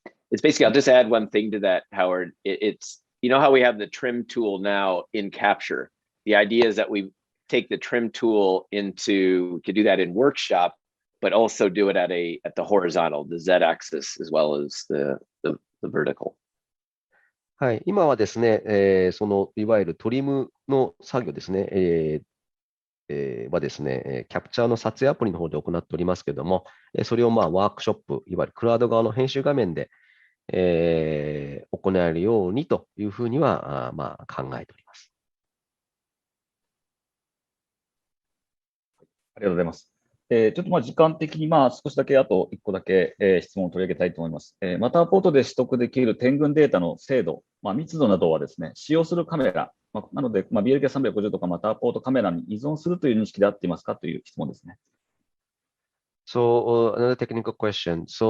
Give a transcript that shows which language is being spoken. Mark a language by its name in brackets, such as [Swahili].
[English] It's basically, I'll just add one thing to that, Howard. It's, you know how we have the trim tool now in Capture. The idea is that we take the trim tool into, we could do that in Workshop, but also do it at the horizontal, the Z-axis, as well as the vertical. [Japanese] はい、今はですね、そのいわゆるトリムの作業ですね、はですね、キャプチャーの撮影アプリの方で行っておりますけれども、それをワークショップ、いわゆるクラウド側の編集画面で、行えるようにというふうには考えております。ありがとうございます。ちょっと時間的に少しだけあと1個だけ、質問を取り上げたいと思います。マターポートで取得できる点群データの精度、密度などはですね、使用するカメラ、なので、BLK350 とかマターポートカメラに依存するという認識であっていますかという質問ですね。 [English] So, another technical question.